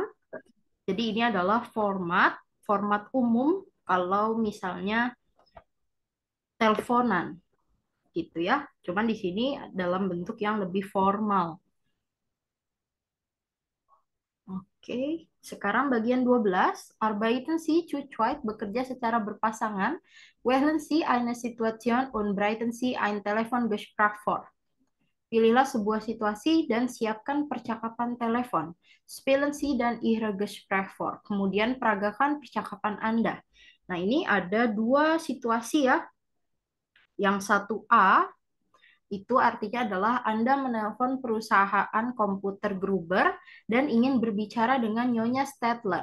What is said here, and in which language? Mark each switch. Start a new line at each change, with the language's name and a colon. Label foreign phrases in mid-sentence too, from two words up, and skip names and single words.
Indonesian: Jadi ini adalah format umum kalau misalnya teleponan, gitu ya. Cuman di sini dalam bentuk yang lebih formal. Oke, sekarang bagian 12.
German: Arbeiten Sie zu zweit,
Indonesian: bekerja secara berpasangan.
German: Wählen Sie eine Situation und bereiten Sie ein Telefongespräch vor.
Indonesian: Pilihlah sebuah situasi dan siapkan percakapan telepon.
German: Spielen Sie dan Ihre Gespräch vor.
Indonesian: Kemudian peragakan percakapan Anda. Nah, ini ada dua situasi ya. Yang satu A, itu artinya adalah Anda menelpon perusahaan komputer Gruber dan ingin berbicara dengan Nyonya Stadler.